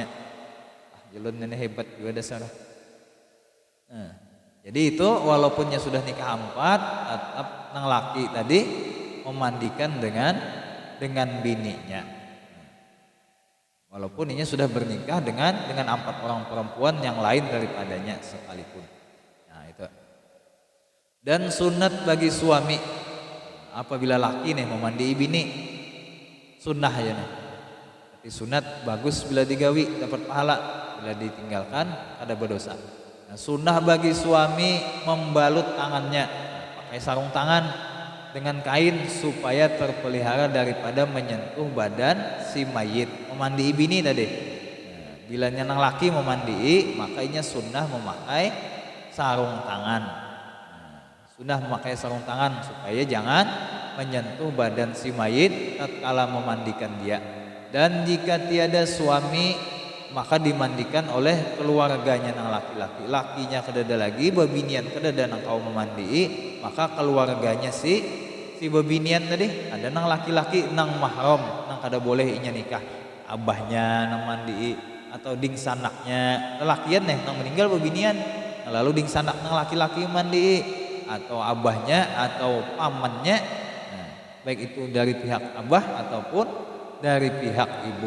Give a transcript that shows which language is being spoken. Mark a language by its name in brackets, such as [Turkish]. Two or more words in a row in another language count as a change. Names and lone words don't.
[Banjar] Jelun nenek hebat juga dasar. Nah, jadi itu walaupunnya sudah nikah 4, tetap nang laki tadi memandikan dengan bininya. [Indonesian] Walaupun ini sudah bernikah dengan 4 orang perempuan yang lain daripadanya sekalipun. [Banjar] Nah itu. Dan sunat bagi suami apabila laki nih memandai bini, sunnah ya nih. Tapi sunat bagus bila digawi dapat pahala, bila ditinggalkan ada berdosa. [Indonesian] Nah, sunnah bagi suami membalut tangannya, pakai sarung tangan dengan kain supaya terpelihara daripada menyentuh badan si mayit. [Banjar] Memandai bini tadi. Nah, bila nang laki memandai, makanya sunnah memakai sarung tangan. Nah, [Indonesian] sunnah memakai sarung tangan supaya jangan menyentuh badan si mayit tatkala memandikan dia. Dan jika tiada suami maka dimandikan oleh keluarganya nang laki-laki. [Banjar] Lakinya kedada lagi, babinian kedada nang kau memandai, maka keluarganya si babinian tadi ada nang laki-laki nang mahram nang kada boleh inya nikah, abahnya nang mandi atau ding sanaknya lelakian nang meninggal babinian, nah, lalu ding sanak nang laki-laki mandi atau abahnya atau pamannya, nah, baik itu dari pihak abah ataupun dari pihak ibu.